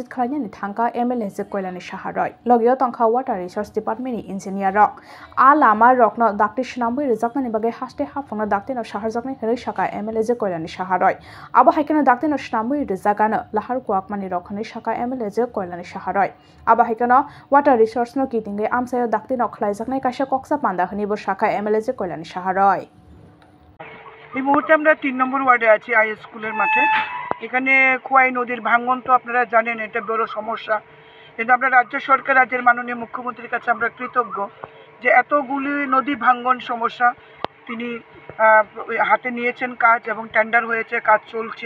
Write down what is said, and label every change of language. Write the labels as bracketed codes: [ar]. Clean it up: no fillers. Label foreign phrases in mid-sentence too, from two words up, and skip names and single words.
[trp] खालायनानि थांका एमएलए जो कल्याणी साहारय लगियो तंखा [en] water resource department-ni [trp] इन्जिनियर आ लामा रकनो दाक्ति सुनामबो रिजाकनानि बागै हास्ते हाफंनो दाक्तिनो साहारजाकनि हरै साका एमएलए जो कल्याणी साहारय आबो हाइकेनो दाक्तिनो सुनामबो रिजाकानो लाहार क्वाकमानि रखनि साका एमएलए जो कल्याणी साहारय आबो हाइकेनो [en] water resource [trp] नो कितिंगै आमसायो दाक्तिनो खलायजाकनाय कायसा कक्सा पान्दा हनिबो साका एमएलए जो कल्याणी साहारय [bn] এই মুহূর্তে আমরা 3 নম্বর ওয়ার্ডে আছি আই স্কুলের মাঠে। এখানে খোয়াই নদীর ভাঙন তো আপনারা জানেন, এটা বড় সমস্যা। কিন্তু আমরা রাজ্য সরকার, রাজ্যের মাননীয় মুখ্যমন্ত্রীর কাছে আমরা কৃতজ্ঞ যে এতগুলি নদী ভাঙন সমস্যা তিনি হাতে নিয়েছেন কাজ এবং টেন্ডার হয়েছে, কাজ চলছে।